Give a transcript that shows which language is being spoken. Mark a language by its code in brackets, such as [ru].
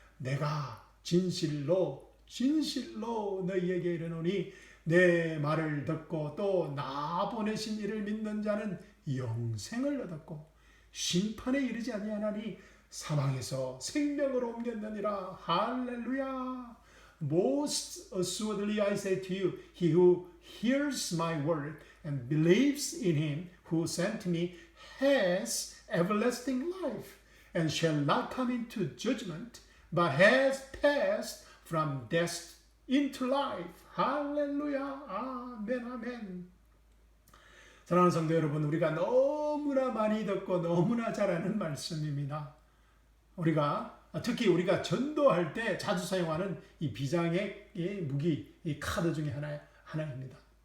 [ko] 내가 진실로 너희에게 이르노니 내 말을 듣고 또 나 보내신 이를 믿는 자는 영생을 얻었고 심판에 이르지 아니하나니 사망에서 생명으로 옮겼느니라. 할렐루야. [en] Most assuredly I say to you, he who hears my word and believes in him who sent me has everlasting life and shall not come into judgment, but has passed from death into life. [ko] 할렐루야. 아멘, 아멘. 사랑하는 성도 여러분, 우리가 너무나 많이 듣고 너무나 잘 아는 말씀입니다. 특히 우리가 전도할 때 자주 사용하는 이 비장의 무기, 이 카드 중에 하나입니다.